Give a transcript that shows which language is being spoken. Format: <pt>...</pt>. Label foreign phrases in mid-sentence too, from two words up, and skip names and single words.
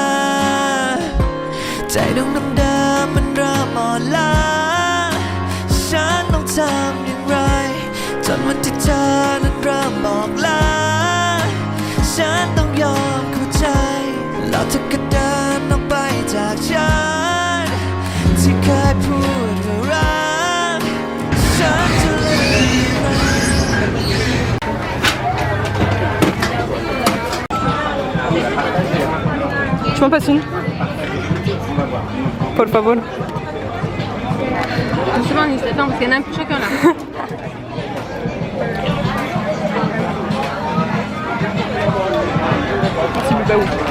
<th>ใจดวงเดิมๆมันเริ่มอ่อนล้าฉันต้องทำอย่างไรจนวันที่เธอนั้นเริ่มบอกลาฉันต้องยอมเข้าใจแล้วเธอก็เดินออกไปจากฉันที่เคยพูดว่ารักฉันจะลืม</th> <fr>Tu m'en passes une?</fr> <es>Por favor.</es> <fr>Justement, Nice, attends, parce qu'il y en a un pour chacun là. Merci beaucoup.</fr>